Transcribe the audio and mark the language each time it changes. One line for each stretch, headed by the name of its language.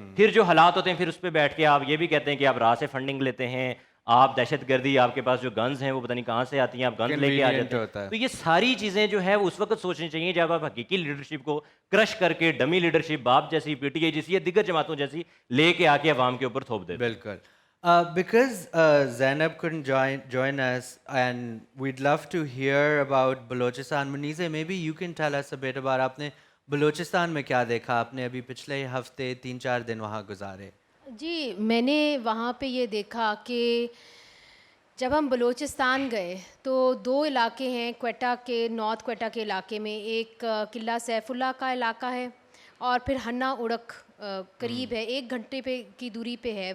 Urdu: پھر جو حالات ہوتے ہیں پھر اس پہ بیٹھ کے آپ یہ بھی کہتے ہیں کہ آپ راہ سے فنڈنگ لیتے ہیں, آپ دہشت گردی, آپ کے پاس جو گنز ہیں وہ پتہ نہیں کہاں سے آتی ہیں, آپ گنز لے کے آ جاتے ہیں. تو یہ ساری چیزیں جو ہے وہ اس وقت سوچنی چاہیے جب آپ حقیقی لیڈرشپ کو کرش کر کے ڈمی لیڈرشپ باپ جیسی, پی ٹی آئی جیسی یا دیگر جماعتوں جیسی لے کے آ کے عوام کے اوپر تھوپ دیتے. بالکل.
English: Because Zainab couldn't join us, and we'd love to hear about Balochistan. Munize, maybe you can tell us a bit about
Urdu: آپ نے بلوچستان میں کیا دیکھا. آپ نے ابھی پچھلے ہفتے 3-4 دن وہاں گزارے. جی, میں نے وہاں پہ یہ دیکھا کہ جب ہم بلوچستان گئے تو 2 علاقے ہیں کوئٹہ کے, نارتھ کوئٹہ کے علاقے میں. ایک قلعہ سیف اللہ کا علاقہ ہے اور پھر ہنا اڑک قریب ہے, 1 گھنٹے پہ کی دوری پہ ہے.